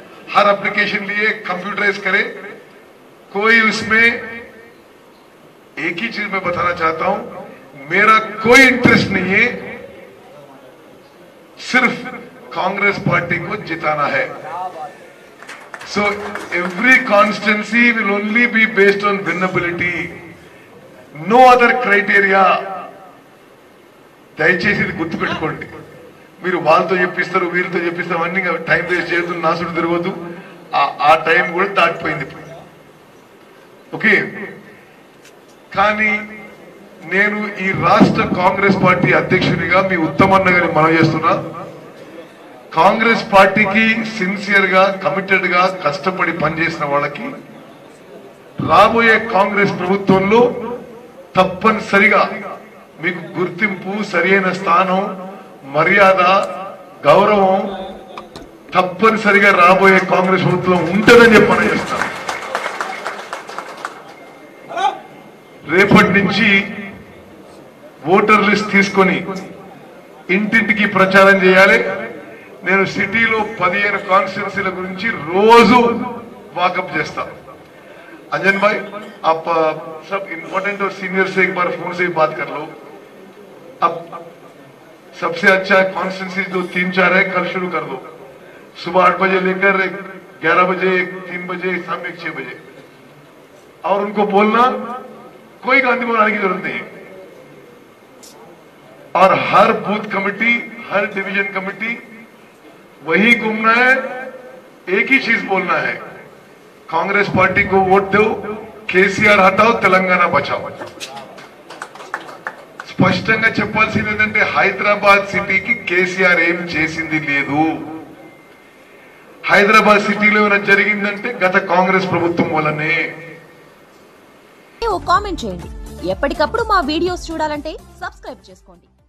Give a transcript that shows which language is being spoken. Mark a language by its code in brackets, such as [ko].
[hi] हर application लिए computerise करे. कोई उसमें एक ही चीज मैं बताना चाहता हूं, मेरा कोई इंटरेस्ट नहीं है, सिर्फ कांग्रेस पार्टी को जिताना है. [en] So every constituency will only be based on winnability, no other criteria. [te] దయచేసి ఇది గుర్తుపెట్టుకోండి. మీరు వాళ్ళతో చెప్పిస్తారు, వీరితో చెప్పిస్తారు, అన్ని టైం వేస్ట్ చేయొద్దు, నాసుడు తిరగొద్దు. ఆ టైం కూడా దాటిపోయింది. ఓకే, కానీ నేను ఈ రాష్ట్ర కాంగ్రెస్ పార్టీ అధ్యక్షునిగా మీ ఉత్తమన్న గారిని మనవి చేస్తున్నా. కాంగ్రెస్ పార్టీకి సిన్సియర్ గా, కమిటెడ్ గా కష్టపడి పనిచేసిన వాళ్ళకి రాబోయే కాంగ్రెస్ ప్రభుత్వంలో తప్పనిసరిగా మీకు గుర్తింపు, సరైన స్థానం, మర్యాద, గౌరవం తప్పనిసరిగా రాబోయే కాంగ్రెస్ ప్రభుత్వం ఉంటుందని చెప్పి మనం చేస్తాం. రేపటి నుంచి ఓటర్ లిస్ట్ తీసుకొని ఇంటింటికి ప్రచారం చేయాలి. నేను సిటీలో 15 కాన్స్టిట్యున్సీల గురించి రోజు వాకప్ చేస్తా. [hi] अंजन भाई, आप सब इम्पोर्टेंट और सीनियर से एक बार फोन से ही बात कर लो. अब सबसे अच्छा कॉन्स्टिट्यूंसी जो 3-4 है कल शुरू कर दो. सुबह 8 बजे लेकर 11 बजे, 3 बजे, शाम 6 बजे. और उनको बोलना कोई गांधी भवन आने की जरूरत नहीं है. और हर बूथ कमेटी, हर डिवीजन कमेटी वही घूमना है, एक ही चीज बोलना है, कांग्रेस पार्टी को वोट दो, केसीआर हटाओ, तेलंगाना बचाओ. [te] స్పష్టంగా చెప్పాల్సింది ఏంటంటే హైదరాబాద్ సిటీకి కేసీఆర్ ఏం చేసింది లేదు. హైదరాబాద్ సిటీలో ఏమైనా జరిగిందంటే గత కాంగ్రెస్ ప్రభుత్వం వల్లనే. కామెంట్ చేయండి. ఎప్పటికప్పుడు మా వీడియోస్ చూడాలంటే సబ్స్క్రైబ్ చేసుకోండి.